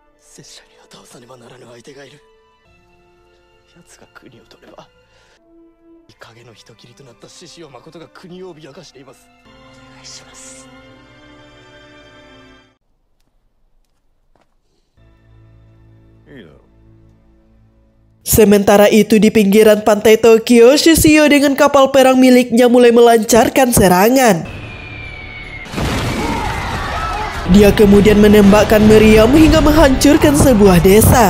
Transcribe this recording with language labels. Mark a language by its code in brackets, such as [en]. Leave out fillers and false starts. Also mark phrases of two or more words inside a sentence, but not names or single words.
[ja] 拙者には倒さねばならぬ相手がいる。奴が国を取れば影の人斬りとなった獅子王誠が国を脅かしています。お願いします。いいだろう。 [id] Sementara itu di pinggiran pantai Tokyo, Shishio dengan kapal perang miliknya mulai melancarkan serangan. Dia kemudian menembakkan meriam hingga menghancurkan sebuah desa.